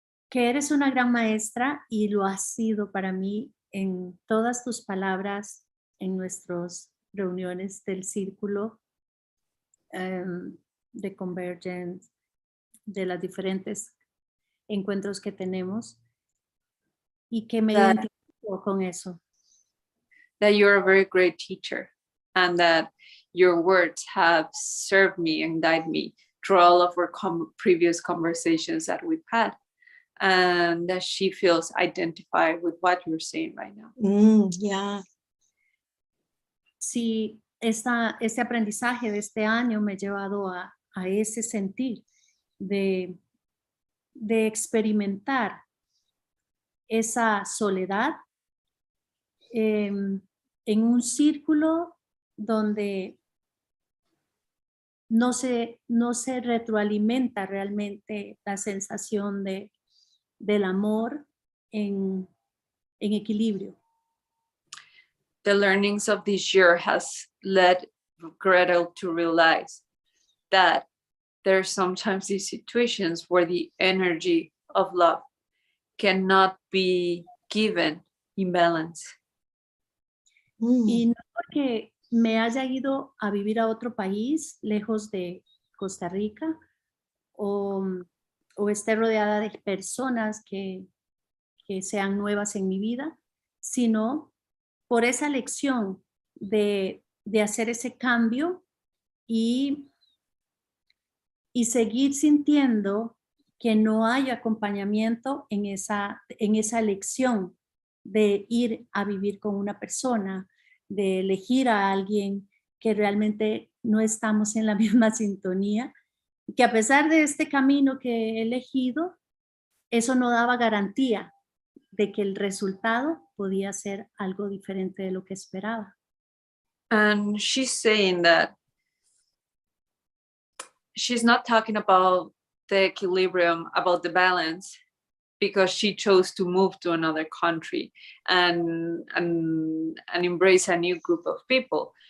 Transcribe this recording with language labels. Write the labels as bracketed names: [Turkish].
[Spanish] Que eres una gran maestra y lo has sido para mí en todas tus palabras, en nuestras reuniones del círculo de Convergence, de los diferentes encuentros que tenemos, y que me identifico con eso. [English] That you're a very great teacher and that your words have served me and guided me through all of our previous conversations that we've had, and that she feels identified with what you're saying right now. Yeah. [Spanish] Sí, este aprendizaje de este año me ha llevado a ese sentir de experimentar esa soledad en un círculo donde no se retroalimenta realmente la sensación del amor en equilibrio. [English] The learnings of this year has led Gretel to realize that there are sometimes these situations where the energy of love cannot be given in balance. [Spanish] Y no porque me haya ido a vivir a otro país lejos de Costa Rica o esté rodeada de personas que sean nuevas en mi vida, sino por esa lección de hacer ese cambio y seguir sintiendo que no hay acompañamiento en esa elección de ir a vivir con una persona, de elegir a alguien que realmente no estamos en la misma sintonía, y que a pesar de este camino que he elegido, eso no daba garantía de que el resultado podía ser algo diferente de lo que esperaba. [English] And she's saying that she's not talking about the equilibrium, about the balance, because she chose to move to another country and embrace a new group of people.